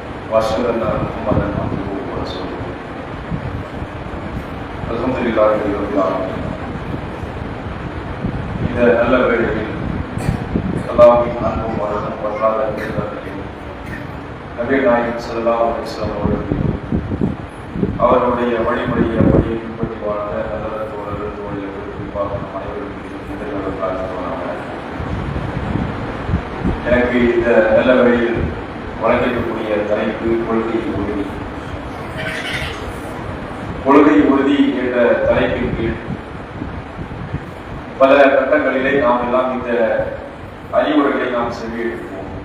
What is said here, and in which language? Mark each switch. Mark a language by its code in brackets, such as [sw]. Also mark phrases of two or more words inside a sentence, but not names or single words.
[ar] وأشهد أن محمدا عبده ورسوله الحمد لله رب العالمين. [ta] இந்த நல்ல வேளையில் அல்லாஹ்வின் அன்பும் அருளும் வற்றாத கிருபையும் நபிகள் நாயகம் [ar] صلى الله عليه وسلم [ta] அவருடைய வழிமுறையை அப்படியே பின்பற்றி வாழ்ந்த நல்ல தோழர்கள் தோழியர்கள் குறிப்பாக அனைவருக்கும் எனக்கு இந்த நல்ல வேளையில் வழங்கக்கூடிய தலைப்பு கொள்கை உறுதி என்ற தலைப்பின் கீழ் பல கட்டங்களிலே நாம் எல்லாம் இந்த அறிவுரைகளை நாம் செவியேற்போம்.